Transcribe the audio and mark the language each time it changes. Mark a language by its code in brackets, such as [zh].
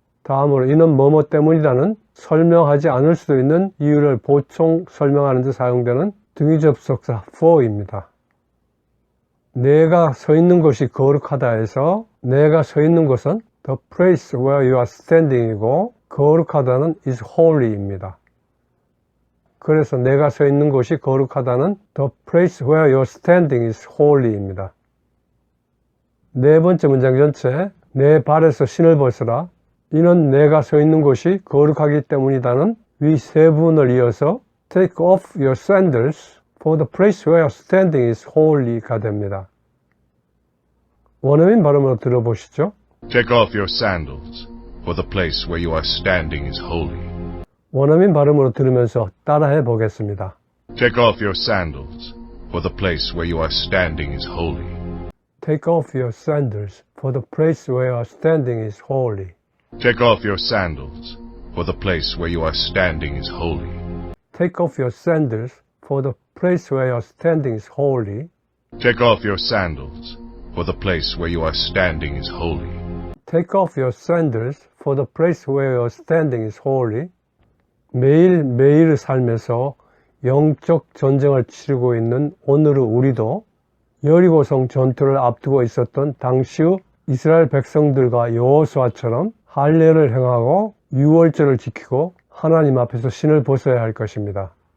[ko] 다음으로 이는 뭐뭐 때문이다는 설명하지 않을 수도 있는 이유를 보충 설명하는 데 사용되는 등위 접속사 for입니다. 내가 서 있는 곳이 거룩하다 해서 내가 서 있는 곳은 [en] the place where you are standing [ko] 이고 거룩하다는 [en] is holy [ko] 입니다. 그래서 내가 서 있는 곳이 거룩하다는 [en] the place where you are standing is holy [ko] 입니다. 네 번째 문장 전체 내 발에서 신을 벗으라. 이는 내가 서 있는 곳이 거룩하기 때문이다는 위 세 부분을 이어서 [en] take off your sandals for the place where you are standing is holy [ko] 가 됩니다. 원어민 발음으로 들어보시죠. [en] Take off your sandals, for the place where you are standing is holy. [ko] 원어민 발음으로 들으면서 따라해 보겠습니다. [en] Take off your sandals, for the place where you are standing is holy. Take off your sandals, for the place where you are standing is holy. Take off your sandals, for the place where you are standing is holy. Take off your sandals, for the place where you are standing is holy. Take off your sandals, for the place where you are standing is holy. Take off your sandals, for the place where you are standing is holy. [ko] 매일매일의 삶에서 영적 전쟁을 치르고 있는 오늘의 우리도 여리고성 전투를 앞두고 있었던 당시의 이스라엘 백성들과 여호수아처럼 할례를 행하고 유월절을 지키고 하나님 앞에서 신을 벗어야 할 것입니다.